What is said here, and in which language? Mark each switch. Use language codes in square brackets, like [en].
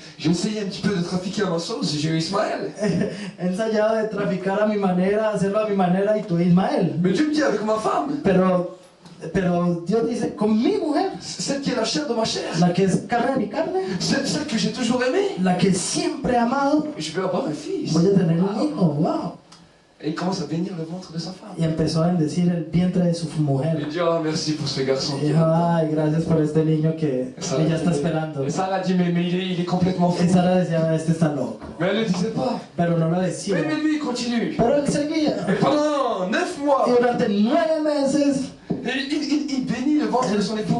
[fr] j'ai essayé un petit peu de trafiquer à ma sauce et j'ai eu Ismaël. [es] he ensayado de traficar a mi manera, hacerlo a mi manera y tú Ismael. [fr] Mais Dieu me dit avec ma femme, [es] Pero Dios dice, con mi mujer, [fr] celle qui est la chair de ma chair, [es] la que es carne de mi carne, [fr] celle que j'ai toujours aimée, [es] la que siempre he amado, [fr] je vais avoir un fils. [es] voy a tener un hijo, wow. [fr] Et il commence à bénir le ventre de sa femme. [es] y empezó a bendecir el vientre de su [fr] Il [es] mujer. [fr] dit, oh, merci pour ce garçon. [es] Y dijo, ay, gracias por este niño que [fr] Sarah [es] ella está [fr] dit, [es] esperando. [fr] et Sarah dit, mais il est complètement fou. [es] Y Sara decía, este está loco. [fr] Mais elle ne le disait pas. [es] Pero no lo decía. [fr] Mais lui, il continue. [es] Pero él seguía. [fr] Et pendant 9 mois, [es] Y durante 9 meses, [fr] il bénit le ventre de son épouse.